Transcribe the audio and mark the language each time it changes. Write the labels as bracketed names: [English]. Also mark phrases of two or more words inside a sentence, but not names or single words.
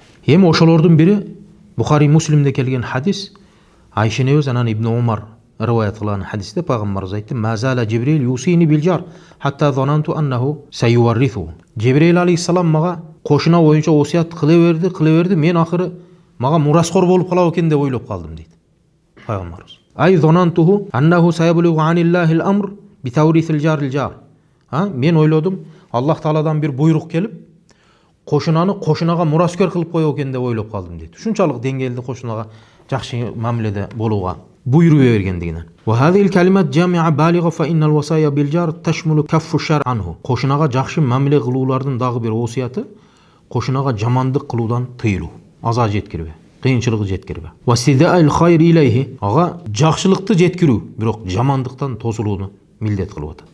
[Kyrgyz] Эми ошолордун бири Бухари Муслимде келген хадис, Айша энебиз анан Ибн Умар риваят кылган хадисте пайгамбарыбыз айтты: [Arabic] "ما زال جبريل يوصيني بالجار, حتى ظننت أنه سيورثه." [Kyrgyz] Жибрил алейхиссалам мага кошуна боюнча осуят кыла берди, мен акыры мага мураскор болуп калат экен деп ойлоп калдым дейт пайгамбарыбыз. [Arabic] أي ظننته أنه سيبلغ عن الله الأمر بتوريث الجار الجار. [Kyrgyz] Мен ойлодум, Аллах Тааладан бир буйрук келип, кошунаны кошунага мураскер кылып коёт экен деп ойлоп калдым дейт. Ушунчалык деңгээлде кошунага жакшы мамиледе болууга буйрук бергендигинен. [Arabic] وهذه الكلمة جامعة بالغة فإن الوصية بالجار تشمل كف الشر عنه. [Kyrgyz] Кошунага жакшы мамиле кылуулардын дагы бир осуяты кошунага жамандык кылуудан тыйылуу, аза жеткирбе, кыйынчылыгы жеткирбе. [Arabic] وإسداء الخير إليه, [Kyrgyz] ага жакшылыкты жеткирүү, бирок жамандыктан тосулууну милдет кылып атат.